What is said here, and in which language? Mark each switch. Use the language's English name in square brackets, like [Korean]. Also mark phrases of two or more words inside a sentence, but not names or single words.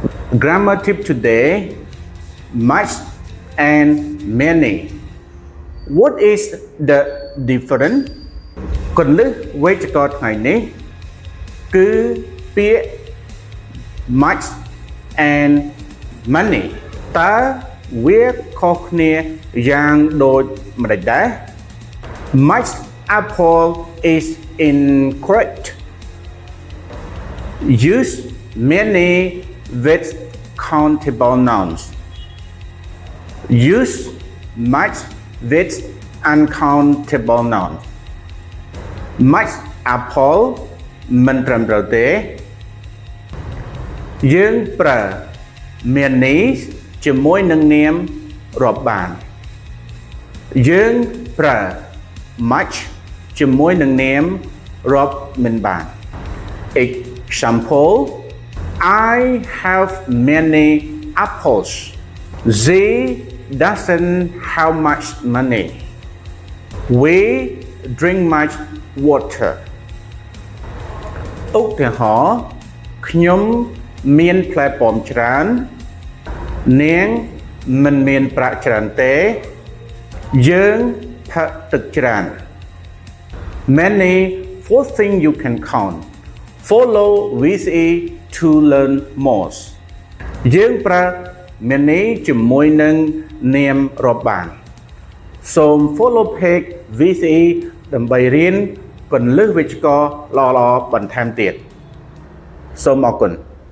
[English] Grammar tip today: much and many. What is the difference? [Khmer] គន្លឹះវេយ្យាករណ៍ថ្ងៃនេះគឺពាក្យ [English] much and many [Khmer] តើវាខុសគ្នាយ៉ាងដូចម្តេចដែរ [English] Much apple is incorrect. Use many with countable nouns. Use much with uncountable nouns. Much apple [Khmer] មិនត្រឹមត្រូវទេយើងប្រើមាននេះជាមួយនឹងនាមរាប់បានយើងប្រើ much ជាមួយនឹងនាមរាប់មិនបាន [English] Example: I have many apples. They doesn't have much money. We drink much water. [Khmer] ឧទាហរណ៍ខ្ញុំមានផ្លែប៉ោមច្រើននាងមិនមានប្រាក់ច្រើនទេយើងផឹកទឹកច្រើន [English] Many four things you can count. Follow with it to learn more. [Khmer] យើងប្រើ many ជាមួយនឹងនាមរាប់បានសូម [English] follow page with it [Khmer] ដើម្បីរៀនគន្លឹះវេយ្យាករណ៍ល្អៗបន្ថែមទៀតសូមអរគុណ